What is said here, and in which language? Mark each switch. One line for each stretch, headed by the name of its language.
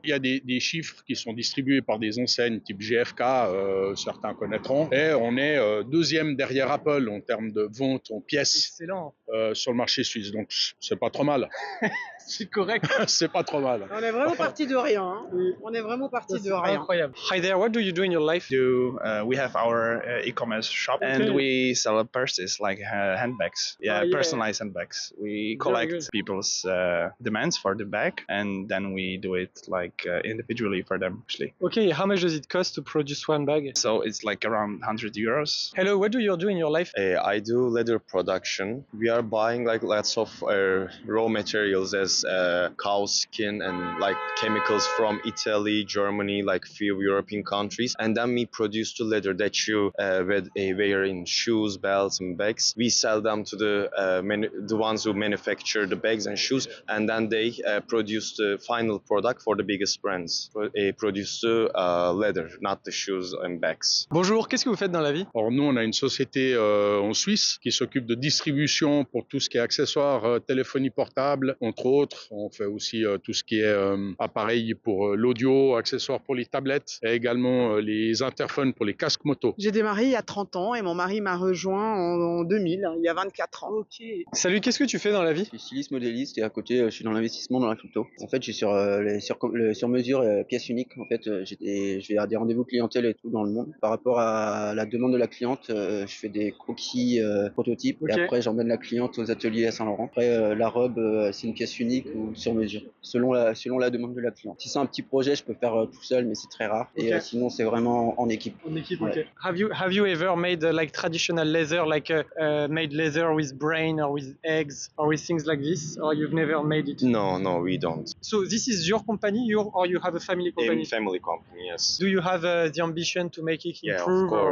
French: Il y a des chiffres qui sont distribués par des enseignes type GfK, certains connaîtront. Et on est deuxième derrière Apple en termes de vente en pièces Excellent, sur le marché suisse. Donc, c'est pas trop mal. c'est correct. C'est pas trop mal. On est vraiment parti de rien. Hein. On est vraiment parti de C'est rien. incroyable.
English: Hi there, what do you do in your life? We have our e-commerce shop, and we sell purses like handbags. Yeah, Oh, yeah. personalized handbags. We Very collect good. people's demands for the bag, and then we do it like individually for them. Actually, Okay, how much does it cost to produce one bag? so it's like around 100 euros. Hello, what do you do in your life? I do leather production. We are buying like lots of raw materials as cow skin and like chemicals from Italy, Germany, like few European countries, and then we produce the leather that you wear in shoes, belts, and bags. We sell them to the ones who manufacture the bags and shoes, and then they produce the final product for the biggest brands. Produce the leather, not the shoes and bags.
French: Bonjour, qu'est-ce que vous faites dans la vie? Alors nous, on a une société en Suisse qui s'occupe de distribution pour tout ce qui est accessoires, téléphonie portable, entre autres. On fait aussi tout ce qui est appareil pour l'audio, accessoires pour les tablettes et également les interphones pour les casques moto. J'ai démarré il y a 30 ans et mon mari m'a rejoint en 2000, il y a 24 ans. Ok. Salut, qu'est-ce que tu fais dans la vie? Je suis styliste modéliste et à côté, je suis dans l'investissement dans la crypto. En fait, je suis sur le sur-mesure pièces uniques. En fait, je vais à des rendez-vous clientèle et tout dans le monde. Par rapport à la demande de la cliente, je fais des croquis prototypes Ok. et après j'emmène la cliente aux ateliers à Saint-Laurent. Après, la robe, c'est une pièce unique ou sur mesure, selon la demande de la cliente. Si c'est un petit projet, je peux faire tout seul, mais c'est très rare. Et Ok. sinon, c'est vraiment en équipe. En équipe, Ouais. ok.
English: Have you ever made like traditional leather, like made leather with brain or with eggs or with things like this, or you've never made it? No, we don't. So this is your company, or you have a family company? In family company, yes. Do you have the ambition to make it Yeah, improve?